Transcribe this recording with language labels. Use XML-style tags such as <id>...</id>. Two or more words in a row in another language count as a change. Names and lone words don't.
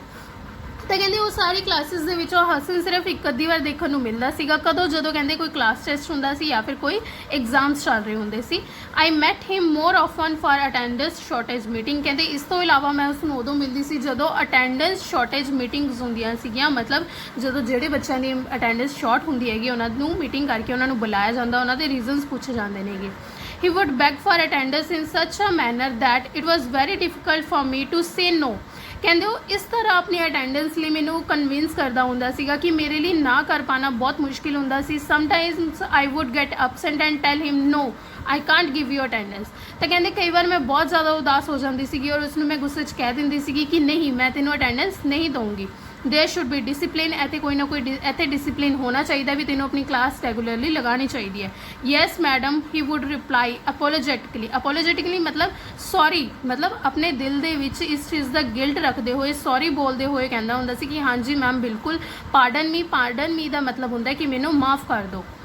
<pa>ਤਾਂ ਕਹਿੰਦੇ ਉਹ ਸਾਰੀ ਕਲਾਸਿਸ ਦੇ ਵਿੱਚੋਂ ਹਸਨ ਸਿਰਫ ਇੱਕ ਅੱਧੀ ਵਾਰ ਦੇਖਣ ਨੂੰ ਮਿਲਦਾ ਸੀਗਾ, ਕਦੋਂ ਜਦੋਂ ਕਹਿੰਦੇ ਕੋਈ</pa> <en>class test</en> <pa>ਹੁੰਦਾ ਸੀ ਜਾਂ ਫਿਰ ਕੋਈ ਐਗਜ਼ਾਮਸ ਚੱਲ ਰਹੇ ਹੁੰਦੇ ਸੀ।</pa> <en>I met him more often for attendance shortage meeting.</en> <pa>ਕਹਿੰਦੇ ਇਸ ਤੋਂ ਇਲਾਵਾ ਮੈਂ ਉਸਨੂੰ ਉਦੋਂ ਮਿਲਦੀ ਸੀ ਜਦੋਂ</pa> <en>attendance shortage meetings</en> <pa>ਹੁੰਦੀਆਂ ਸੀਗੀਆਂ, ਮਤਲਬ ਜਦੋਂ ਜਿਹੜੇ ਬੱਚਿਆਂ ਦੀ</pa> <en>attendance short</en> <pa>ਹੁੰਦੀ ਹੈਗੀ ਉਹਨਾਂ ਨੂੰ ਮੀਟਿੰਗ ਕਰਕੇ ਉਹਨਾਂ ਨੂੰ ਬੁਲਾਇਆ ਜਾਂਦਾ, ਉਹਨਾਂ ਦੇ ਰੀਜ਼ਨਸ ਪੁੱਛੇ ਜਾਂਦੇ ਨੇਗੇ।</pa> <en>He would beg for attendance in such a manner that it was very difficult for me to say no।</en> <pa>ਕਹਿੰਦੇ ਉਹ ਇਸ ਤਰ੍ਹਾਂ ਆਪਣੀ ਅਟੈਂਡੈਂਸ ਲਈ ਮੈਨੂੰ ਕਨਵਿੰਸ ਕਰਦਾ ਹੁੰਦਾ ਸੀਗਾ ਕਿ ਮੇਰੇ ਲਈ ਨਾ ਕਰ ਪਾਣਾ ਬਹੁਤ ਮੁਸ਼ਕਿਲ ਹੁੰਦਾ ਸੀ।</pa> <en>Sometimes I would get upset and tell him no I can't give you attendance.</en> <pa>ਤਾਂ ਕਹਿੰਦੇ ਕਈ ਵਾਰ ਮੈਂ ਬਹੁਤ ਜ਼ਿਆਦਾ ਉਦਾਸ ਹੋ ਜਾਂਦੀ ਸੀਗੀ ਔਰ ਉਸਨੂੰ ਮੈਂ ਗੁੱਸੇ 'ਚ ਕਹਿ ਦਿੰਦੀ ਸੀਗੀ ਕਿ ਨਹੀਂ ਮੈਂ ਤੈਨੂੰ ਅਟੈਂਡੈਂਸ ਨਹੀਂ ਦਊਂਗੀ।</pa> <en>There should be discipline.</en> <pa>ਇੱਥੇ ਕੋਈ ਨਾ ਕੋਈ ਇੱਥੇ ਡਿਸਿਪਲਿਨ ਹੋਣਾ ਚਾਹੀਦਾ ਵੀ ਤੈਨੂੰ ਆਪਣੀ</pa> <en>class regularly</en> <pa>ਲਗਾਉਣੀ ਚਾਹੀਦੀ ਹੈ।</pa> <en>Yes madam he would reply apologetically.</en> <pa>ਅਪੋਲੋਜੈਟਿਕਲੀ ਮਤਲਬ ਸੌਰੀ, ਮਤਲਬ ਆਪਣੇ ਦਿਲ ਦੇ ਵਿੱਚ ਇਸ ਚੀਜ਼ ਦਾ ਗਿਲਟ ਰੱਖਦੇ ਹੋਏ ਸੌਰੀ ਬੋਲਦੇ ਹੋਏ ਕਹਿੰਦਾ ਹੁੰਦਾ ਸੀ ਕਿ ਹਾਂਜੀ ਮੈਮ ਬਿਲਕੁਲ</pa> <en>pardon me</en> <pa>ਦਾ ਮਤਲਬ ਹੁੰਦਾ ਕਿ ਮੈਨੂੰ ਮਾफ़ ਕਰ ਦਿਓ।</pa>